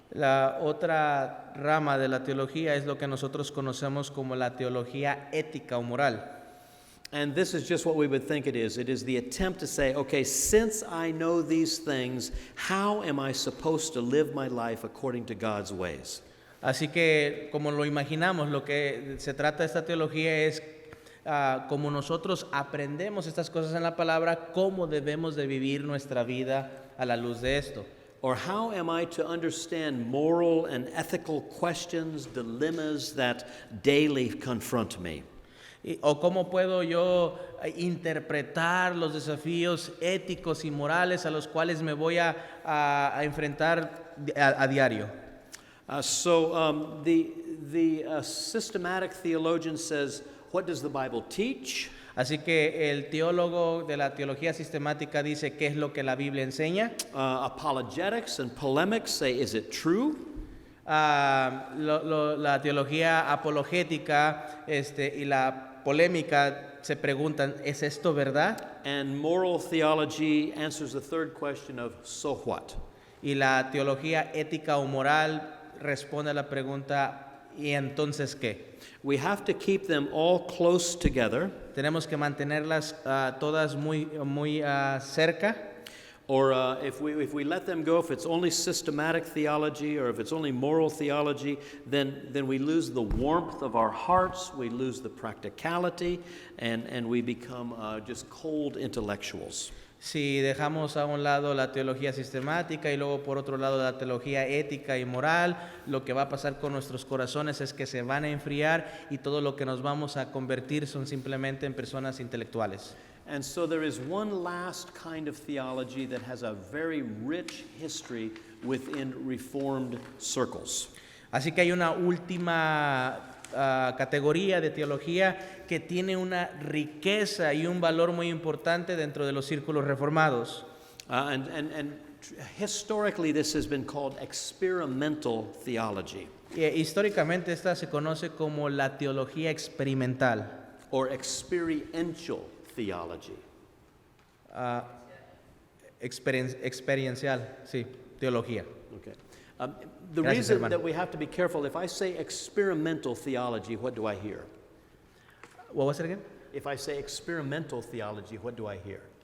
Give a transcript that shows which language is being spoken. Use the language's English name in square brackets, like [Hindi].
[Spanish] La otra rama de la teología es lo que nosotros conocemos como la teología ética o moral. [English] And this is just what we would think it is. It is the attempt to say, okay, since I know these things, how am I supposed to live my life according to God's ways? [Spanish] Así que, como lo imaginamos, lo que se trata de esta teología es como nosotros aprendemos estas cosas en la palabra, cómo debemos de vivir nuestra vida a la luz de esto. [English] Or how am I to understand moral and ethical questions, dilemmas that daily confront me? [Spanish] O cómo puedo yo interpretar los desafíos éticos y morales a los cuales me voy a enfrentar a diario. [English] So the systematic theologian says, what does the Bible teach? [Spanish] Así que el teólogo de la teología sistemática dice qué es lo que la Biblia enseña. [English] Apologetics and polemics say, is it true? [Spanish] La teología apologética y la polémica se preguntan, ¿es esto verdad? [English] And moral theology answers the third question of, so what? [Spanish] Y la teología ética o moral responde a la pregunta, ¿y entonces qué? [English] We have to keep them all close together. [Spanish] Tenemos que mantenerlas todas muy cerca. [English] Or if we let them go, if it's only systematic theology or if it's only moral theology, then we lose the warmth of our hearts, we lose the practicality, and we become just cold intellectuals. [Spanish] Si dejamos a un lado la teología sistemática y luego por otro lado la teología ética y moral, lo que va a pasar con nuestros corazones es que se van a enfriar y todo lo que nos vamos a convertir son simplemente en personas intelectuales. [English] And so there is one last kind of theology that has a very rich history within Reformed circles. [Spanish] Así que hay una última categoría de teología que tiene una riqueza y un valor muy importante dentro de los círculos reformados. [English] And historically this has been called experimental theology. [Spanish] Históricamente esta se conoce como la teología experimental. [English] Or experiential theology. [Spanish] Experiencial, sí, teología. [English] Okay. The [Spanish] Gracias, [English] reason [Spanish] hermano. [English] that we have to be careful, if I say experimental theology, what do I hear? What was it again? If I say experimental theology, what do I hear?